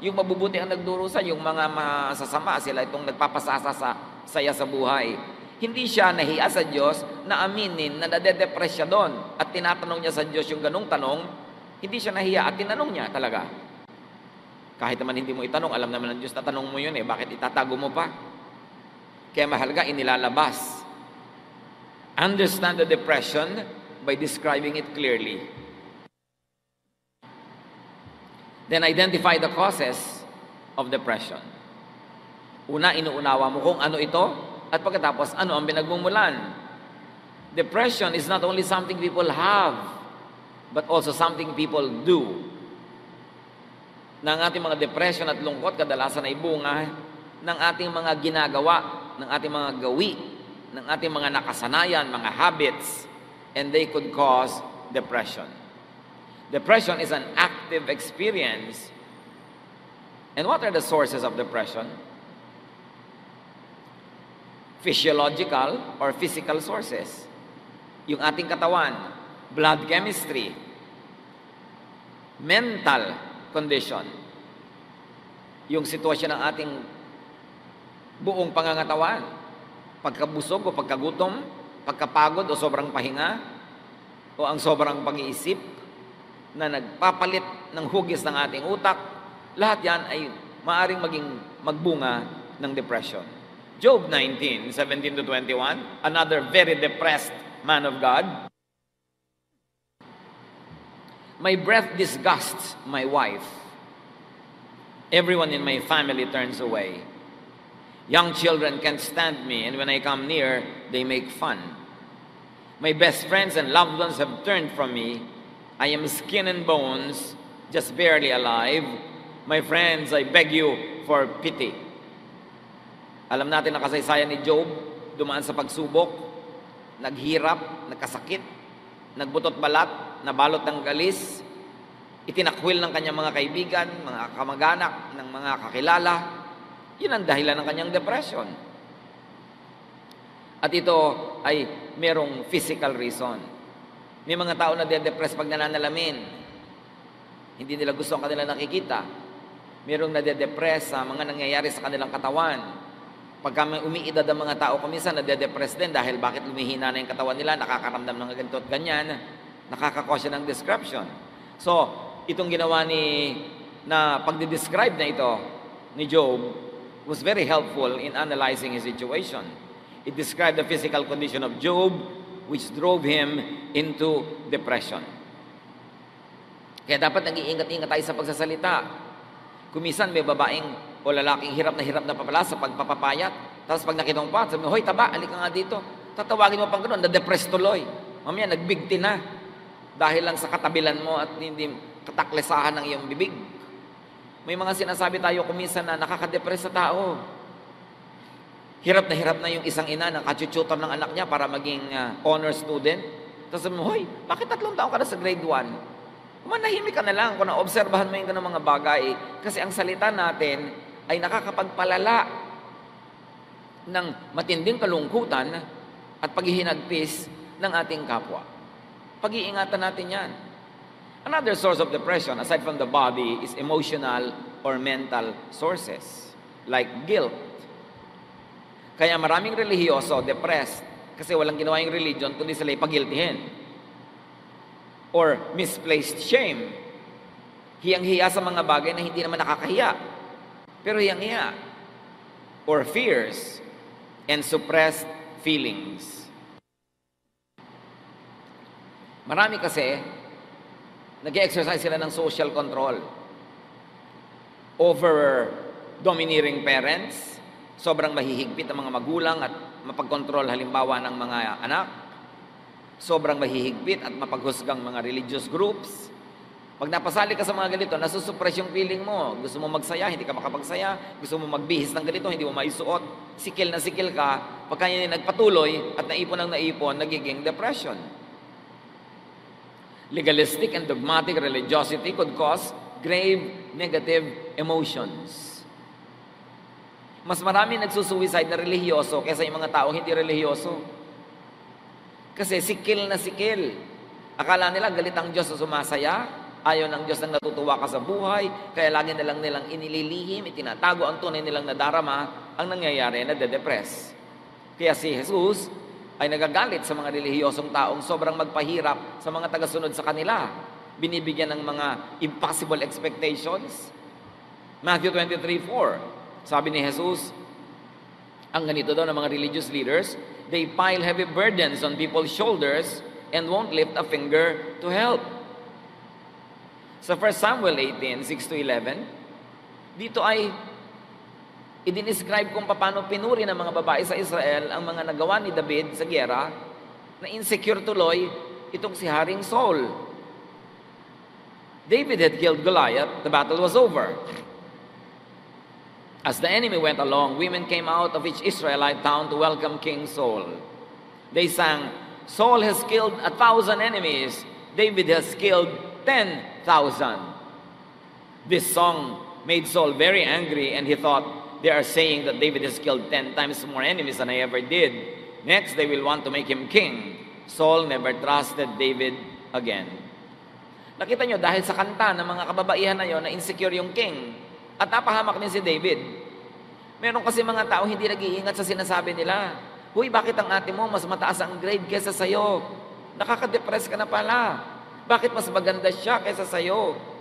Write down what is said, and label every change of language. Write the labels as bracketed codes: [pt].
[tl] Yung mabubuti ang nagdurusa, yung mga masasama, sila itong nagpapasasa sa saya sa buhay. Hindi siya nahiya sa Diyos na aminin na nade-depress siya doon. At tinatanong niya sa Diyos yung ganong tanong, hindi siya nahiya at tinanong niya talaga. Kahit naman hindi mo itanong, alam naman ng Diyos na tanong mo yun bakit itatago mo pa? Kaya mahalaga, inilalabas. [en] Understand the depression by describing it clearly. Then identify the causes of depression. [tl] Una, inuunawa mo kung ano ito, at pagkatapos, ano ang pinagmumulan? [en] Depression is not only something people have, but also something people do. [tl] Na ang ating mga depression at lungkot, kadalasan ay bunga ng ating mga ginagawa, ng ating mga gawi, ng ating mga nakasanayan, mga habits, [en] and they could cause depression. Depression is an active experience. And what are the sources of depression? Physiological or physical sources. [tl] Yung ating katawan, blood chemistry, mental condition, yung sitwasyon ng ating buong pangangatawan, pagkabusog o pagkagutom, pagkapagod o sobrang pahinga, o ang sobrang pag-iisip na nagpapalit ng hugis ng ating utak, lahat yan ay maaring maging magbunga ng depression. [en] Job 19:17-21, another very depressed man of God. My breath disgusts my wife. Everyone in my family turns away. Young children can't stand me, and when I come near, they make fun. My best friends and loved ones have turned from me. I am skin and bones, just barely alive. My friends, I beg you for pity. [tl] Alam natin ang kasaysayan ni Job, dumaan sa pagsubok, naghirap, nagkasakit, nagbutot balat, nabalot ng galis, itinakwil ng kanyang mga kaibigan, mga kamag-anak, ng mga kakilala. Yun ang dahilan ng kanyang depression. At ito ay merong physical reason. May mga tao na de-depress pag nananalamin. Hindi nila gusto ang kanilang nakikita. Merong nade-depress sa mga nangyayari sa kanilang katawan. Pagka may umiidad ang mga tao, kuminsan nade-depress din dahil bakit lumihina na yung katawan nila, nakakaramdam ng ganito at ganyan, nakakakosya ng description. So, itong ginawa na pagde-describe na ito ni Job [en] was very helpful in analyzing his situation. It described the physical condition of Job, which drove him into depression. [tl] Kaya dapat nag-iingat-ingat tayo sa pagsasalita. Kumisan may babaeng o lalaking hirap na papala sa pagpapapayat. Tapos pag nakita mo pa, sabi mo, hoy taba, alika nga dito. Tatawagin mo pang gano'n, na-depress tuloy. Mamaya, nagbigti na. Dahil lang sa katabilan mo at hindi kataklesahan ng iyong bibig. May mga sinasabi tayo kuminsan na nakaka-depress sa tao. Hirap na yung isang ina na kachuchutor ng anak niya para maging honor student. Tapos sabi mo, hoy, bakit 3 taon ka na sa grade 1? Manahimik ka na lang kung naobserbahan mo yung ganung mga bagay. Kasi ang salita natin ay nakakapagpalala ng matinding kalungkutan at paghihinagpis ng ating kapwa. Pag-iingatan natin yan. [en] Another source of depression, aside from the body, is emotional or mental sources, like guilt. [tl] Kaya maraming relihiyoso, depressed, kasi walang ginawa yung religion, kundi sila ipagiltihin. [en] Or misplaced shame. [tl] Hiyang-hiya sa mga bagay na hindi naman nakakahiya, pero hiyang-hiya. [en] Or fears and suppressed feelings. [tl] Marami kasi, nag-exercise sila ng [en] social control over domineering parents, [tl] sobrang mahihigpit ang mga magulang at mapagkontrol halimbawa ng mga anak, sobrang mahihigpit at mapaghusgang mga religious groups. Pag napasali ka sa mga ganito, nasusupress yung feeling mo. Gusto mo magsaya, hindi ka makapagsaya. Gusto mo magbihis ng ganito, hindi mo maisuot. Sikil na sikil ka. Pagka yun nagpatuloy at naipon ng naipon, nagiging depression. [en] Legalistic and dogmatic religiosity could cause grave negative emotions. [tl] Mas marami nagsusuicide na relihiyoso kaysa yung mga tao hindi relihiyoso. Kasi sikil na sikil. Akala nila galit ang Diyos sa sumasaya, ayaw ng Diyos nang natutuwa ka sa buhay, kaya lagi nilang inililihim, itinatago ang tunay nilang nadarama, ang nangyayari na de-depress. Kaya si Jesus ay nagagalit sa mga relihiyosong taong sobrang magpahirap sa mga tagasunod sa kanila. Binibigyan ng mga impossible expectations. [en] Matthew 23:4, [tl] sabi ni Jesus, ang ganito daw ng mga religious leaders, [en] they pile heavy burdens on people's shoulders and won't lift a finger to help. [tl] Sa 1 Samuel 18:6-11, dito ay i-describe kung paano pinuri ng mga babae sa Israel ang mga nagawa ni David sa gyera na insecure tuloy itong si Haring Saul. [en] David had killed Goliath, the battle was over. As the enemy went along, women came out of each Israelite town to welcome King Saul. They sang, Saul has killed 1,000 enemies, David has killed 10,000. This song made Saul very angry, and he thought, they are saying that David has killed 10 times more enemies than I ever did. Next, they will want to make him king. Saul never trusted David again. [tl] Nakita nyo, dahil sa kanta ng mga kababaihan na yon, na insecure yung king, at napahamak din si David. Meron kasi mga tao hindi nag-iingat sa sinasabi nila. Huy, bakit ang ate mo mas mataas ang grade kesa sa'yo? Nakaka-depress ka na pala. Bakit mas maganda siya kesa sa'yo?